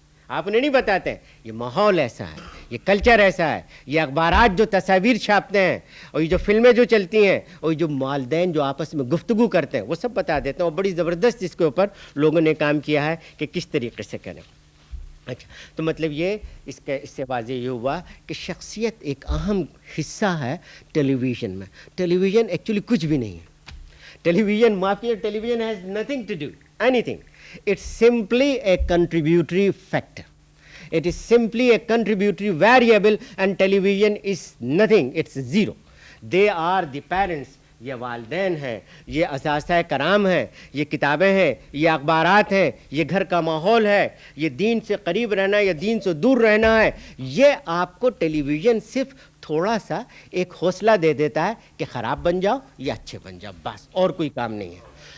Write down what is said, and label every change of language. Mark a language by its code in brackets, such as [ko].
[ur] آپ انہیں نہیں بتاتے ہیں یہ ماحول ایسا ہے، یہ کلچر ایسا ہے، یہ اخبارات جو تصاویر چھاپتے ہیں، اور یہ جو فلمیں جو چلتی ہیں، اور یہ جو والدین جو آپس میں گفتگو کرتے ہیں، وہ سب بتا دیتے ہیں. اور بڑی زبردست اس کے اوپر لوگوں نے کام کیا ہے کہ کس طریقے سے کریں. اچھا، تو مطلب یہ اس سے واضح یہ ہوا کہ شخصیت ایک اہم حصہ ہے ٹیلی ویژن میں. ٹیلی ویژن ایکچولی کچھ بھی نہیں ہے. [en] Television has nothing to do anything. It's simply a contributory factor. It is simply a contributory variable, and television is nothing. It's zero. They are the parents. [ur] یہ والدین ہیں، یہ اساتذہ کرام ہیں، یہ کتابیں ہیں، یہ اخبارات ہیں، یہ گھر کا ماحول ہے، یہ دین سے قریب رہنا یا دین سے دور رہنا ہے. یہ آپ کو ٹیلی ویژن صرف تھوڑا سا ایک حوصلہ دے دیتا ہے کہ خراب بن جاؤ یا اچھے بن جاؤ، بس اور کوئی کام نہیں ہے.